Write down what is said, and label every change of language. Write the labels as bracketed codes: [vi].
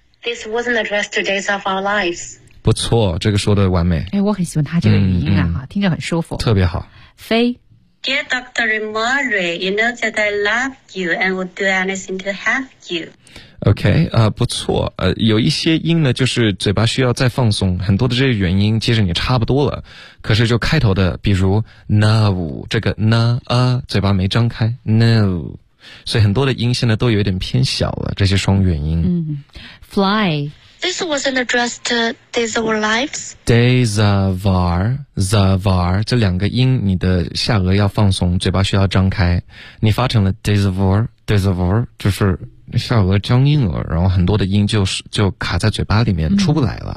[en] this wasn't addressed to days of our lives. [zh] 不错，这个说的完美。哎，我很喜欢他这个语音啊、嗯、听着很舒服。特别好。飞 [en] Dear Dr. Rimori, you know that I love you and would do anything to have you. [zh] OK, 不错有一些音呢就是嘴巴需要再放松很多的这些原因其实你差不多了可是就开头的比如 no, 这个 no, 嘴巴没张开 no, 所以很多的音现在都有点偏小了这些双元音。嗯 ,fly. [en] This wasn't addressed to days of our lives. Days of our, the of our, [zh] 这两个音你的下颚要放松嘴巴需要张开你发成了 [en] days of our, days of our, [zh] 就是下颚僵硬了然后很多的音就卡在嘴巴里面、嗯、出不来了。